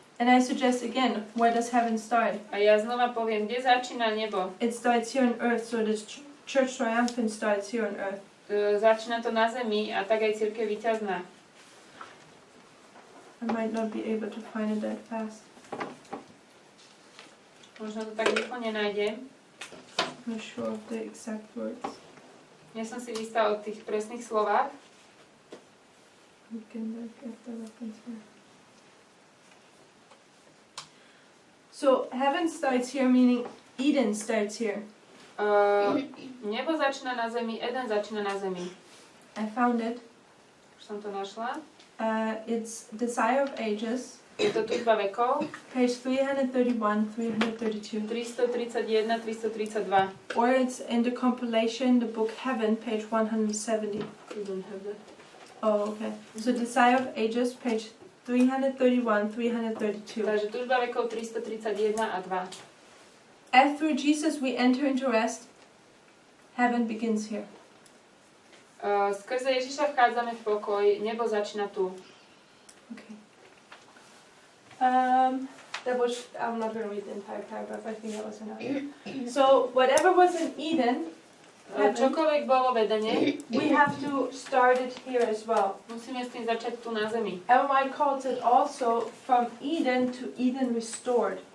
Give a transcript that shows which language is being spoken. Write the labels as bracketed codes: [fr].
[en] And I suggest again, where does heaven start? [sk] A ja znova poviem, kde začína nebo. [en] It starts here on earth, so the church triumphant starts here on earth. [sk] Začína to na zemi a tak aj cirkev víťazná. [en] I might not be able to find it that fast. [sk] Možno to tak rýchlo nenájdem. [en] I'm not sure of the exact words. [sk] Nie som si istá o tých presných slovách. [en] We can look at the reference here. So heaven starts here, meaning Eden starts here. [sk] Nebo začína na zemi, Eden začína na zemi. [en] I found it. [sk] Už som to našla. [en] It's Desire of Ages, [sk] Je to tužba vekov. [en] page 331, 332. [sk] 331, 332. [en] Or it's in the compilation, the book Heaven, page 170. You don't have that. Oh, okay. So Desire of Ages, page 331, 332. [sk] Takže tužba vekov 331 a 2. [en] As through Jesus we enter into rest, heaven begins here. [sk] Skrze Ježiša vchádzame v pokoj, nebo začína tu. [en] Okay. That was, I'm not going to read the entire paragraph, I think that was enough. So whatever was in Eden, [sk] Čokoľvek bolo v Edene, [en] we have to start it here as well. [sk] musíme s tým začať tu na zemi. [en] Ellen White calls it also from Eden to Eden restored.